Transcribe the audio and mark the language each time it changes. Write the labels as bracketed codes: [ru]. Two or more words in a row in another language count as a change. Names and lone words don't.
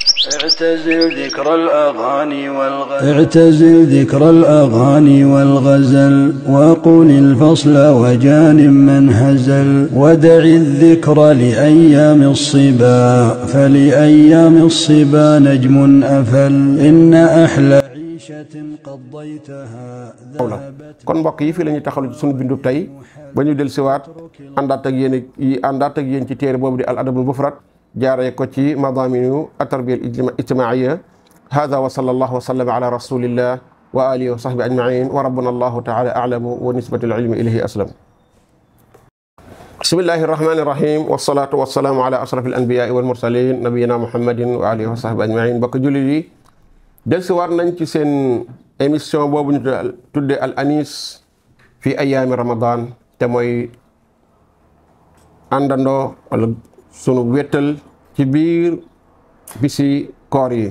[ar] اعتزل ذكر الأغاني والغزل وقل الفصل وجانب من هزل ودع الذكر لأيام الصبا فلأيام الصبا نجم أفل إن أحلى عيشة قضيتها ذهبت. [wo] kon mbokk yi fii la ñuy taxalu suñu bindu tey ba ñu dellusiwaat àndaat ak yéen ci téere boobu di al adabul mufrad jaaree ko ci [ar] مضامين التربية الاجتماعية هذا وصلى الله وسلم على رسول الله وآله وصحبه أجمعين وربنا الله تعالى أعلم ونسبة العلم إليه أسلم. بسم الله الرحمن الرحيم والصلاة والسلام على أشرف الأنبياء والمرسلين نبينا محمد وآله وصحبه أجمعين. [wo] mbokk jullit yi dellusiwaat nañ ci seen émission boobu ñu tudde al anis fi ayaami ramadan te mooy àndandoo wala sunu wéttal ci biir bisi koor yi.